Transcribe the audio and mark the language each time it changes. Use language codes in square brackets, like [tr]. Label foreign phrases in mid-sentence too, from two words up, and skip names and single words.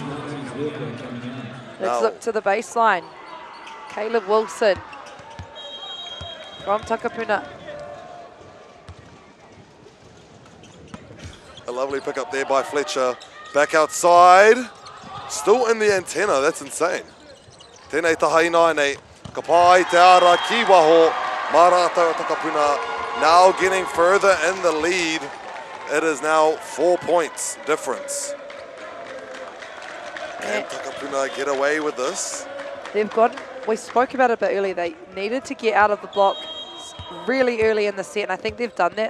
[en] Let's look to the baseline. Caleb Wilson from Takapuna. A lovely pickup there by Fletcher. Back outside. Still in the antenna. That's insane. [mi] Tēnei tahainaine. Ka pai te ara ki waho. [en] Marata Takapuna now getting further in the lead. It is now 4 points difference. Can Takapuna get away with this? They've got, we spoke about it a bit earlier, they needed to get out of the block really early in the set, and I think they've done that.